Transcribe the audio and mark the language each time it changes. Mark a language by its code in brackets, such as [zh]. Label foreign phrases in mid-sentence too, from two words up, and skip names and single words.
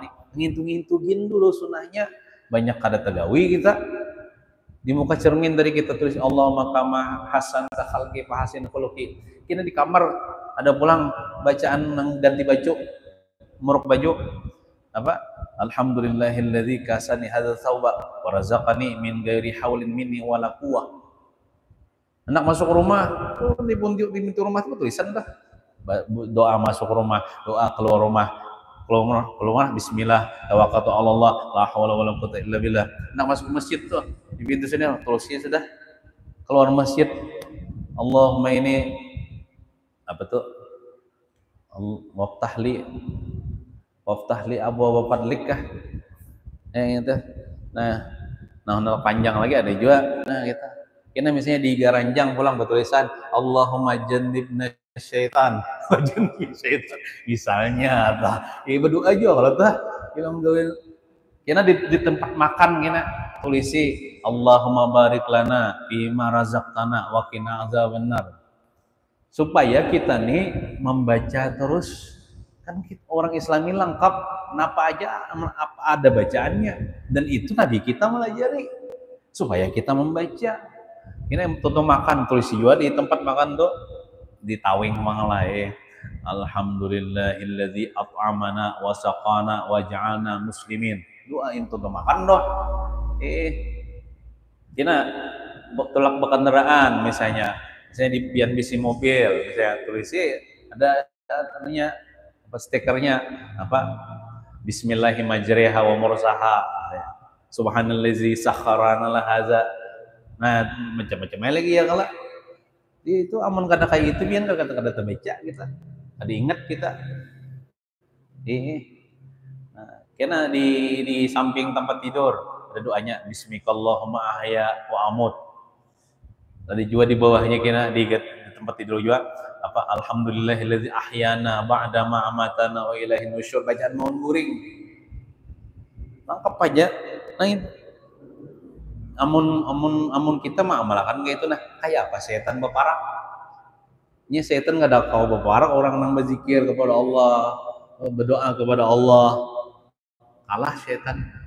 [bjn] Ngintu-ngintugin dulu sunahnya. Banyak kada tegawi kita. [id] Di muka cermin dari kita tulis [ar] اللهم كما حسنت خلقي فحسن خلقي. [bjn] Kita di kamar Ada pulang bacaan yang ganti baju, muruk baju apa? [ar] الحمد لله الذي كساني هذا الثوب ورزقني من غير حول مني ولا قوة. [id] Anak masuk rumah, di pintu rumah itu tulisan dah. Doa masuk rumah, doa keluar rumah. [ar] Keluar بسم الله، توكلت على الله، لا حول ولا قوة إلا بالله. [id] Anak masuk masjid tuh, di pintu sini tulisnya sudah. Keluar masjid, Allahumma ini apa tuh? [ar] وافتح لي أبواب فضلك kah? [id] Itu. Nah, panjang lagi ada juga. [bjn] Nah, kita misalnya di garanjang pulang bertulisan [ar] اللهم جنبنا الشيطان. جنب الشيطان. [bjn] Misalnya tah, berdoa aja kalau tah bilang kena di tempat makan kena tulisi [ar] اللهم بارك لنا بما رزقتنا وقنا عذاب النار. [id] Supaya kita nih membaca terus, kan kita orang Islami lengkap, apa aja apa ada bacaannya, dan itu Nabi kita melajari supaya kita membaca. [bjn] Ini tutup makan tulis juga di tempat makan tuh di tawing mangalae. [ar] الحمد لله الذي أطعمنا وسقانا وجعلنا مسلمين. [bjn] Doain tutup makan doh. Kina tolak kendaraan misalnya di pian bisi mobil, misalnya tulisi ada namanya apa stikernya apa [ar] بسم الله الرحمن الرحيم ومرساها. سبحان الذي سخرنا هذا. [id] Nah, macam-macam lagi ya kalau itu aman kata kayak gitu biar kata-kata terbaca kita. Ada ingat kita. Nah, karena di samping tempat tidur ada doanya [ar] باسمك اللهم أحيا وأموت. [id] Tadi juga di bawahnya kena di tempat tidur juga apa [ar] الحمد لله الذي أحيانا بعد ما أماتنا وإليه النشور, [id] bacaan mohon guring. Lengkap aja. [bjn] Nah, itu amun kita mah amalakan kayak itu nah kayak apa setan beparak nya setan nggak ada kau beparak orang nang berzikir kepada Allah, berdoa kepada Allah, kalah setan.